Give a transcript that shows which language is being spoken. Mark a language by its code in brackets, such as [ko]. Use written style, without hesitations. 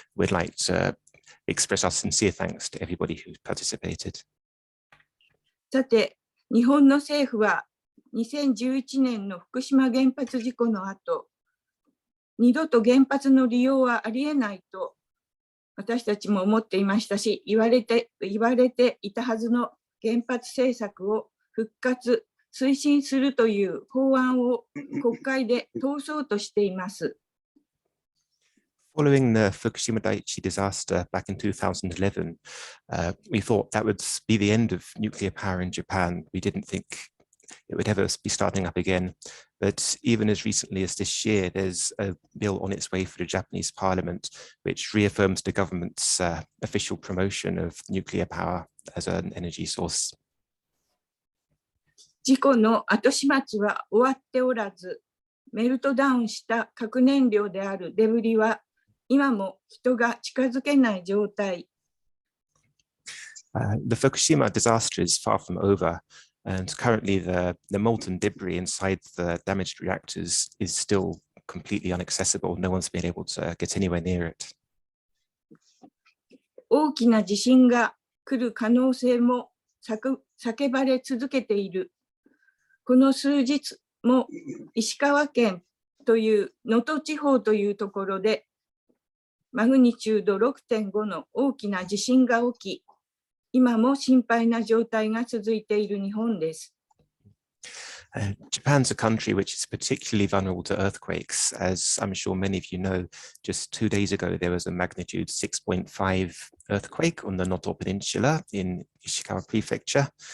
[en] We'd like to express our sincere thanks to everybody who participated. [ja] さて、日本の政府は2011年の福島原発事故の後、二度と原発の利用はありえないと私たちも思っていましたし、言われていたはずの原発政策を復活、推進するという法案を国会で通そうとしています。 [en] Following the Fukushima Daiichi disaster back in 2011, we thought that would be the end of nuclear power in Japan. We didn't think it would ever be starting up again. But even as recently as this year, there's a bill on its way for the Japanese parliament, which reaffirms the government's official promotion of nuclear power as an energy source. [ja] 事故の後始末は終わっておらず、メルトダウンした核燃料であるデブリは今も人が近づけない状態。 [en] The Fukushima disaster is far from over. And currently the molten debris inside the damaged reactors is still completely inaccessible. No one's been able to get anywhere near it. [ja] 大きな地震が来る可能性も叫ばれ続けている。この数日も石川県という能登地方というところでマグニチュード 6.5 の大きな地震が起き、今も心配な状態が続いている日本です。 [en] Japan's a country which is particularly vulnerable to earthquakes. As I'm sure many of you know, just 2 days ago, there was a magnitude 6.5 earthquake on the Noto Peninsula in Ishikawa Prefecture.